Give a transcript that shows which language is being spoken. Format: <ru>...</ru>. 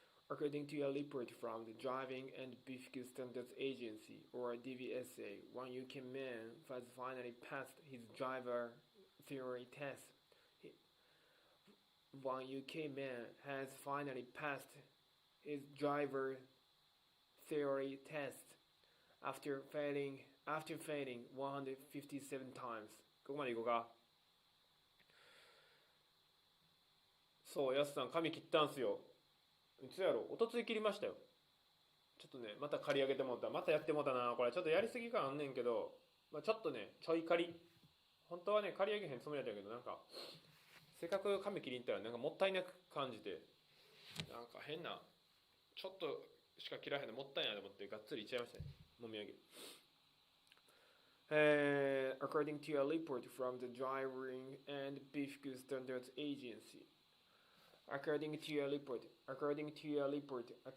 <en>According to a report from the Driving and Vehicle Standards Agency, or DVSA, one UK man has finally passed his driver theory test. One UK man has finally passed his driver theory test after failing 157 times.</en> <ja>ここまでいこうか。そう、やすさん髪切ったんすよ。いつやろ、おとつい切りましたよ。ちょっとね、また刈り上げてもうた。またやってもうたな。これちょっとやりすぎ感あんねんけど、まあ、ちょっとね、ちょい刈り。本当はね、刈り上げへんつもりだったけど、なんか、せっかく髪切りに行ったら、なんかもったいなく感じて、なんか変な、ちょっとしか切らへんのもったいないと思って、がっつりいっちゃいましたね。もみあげ。</ja> <en>According to a report from the Driving and Vehicle Standards Agency.According to a report</en>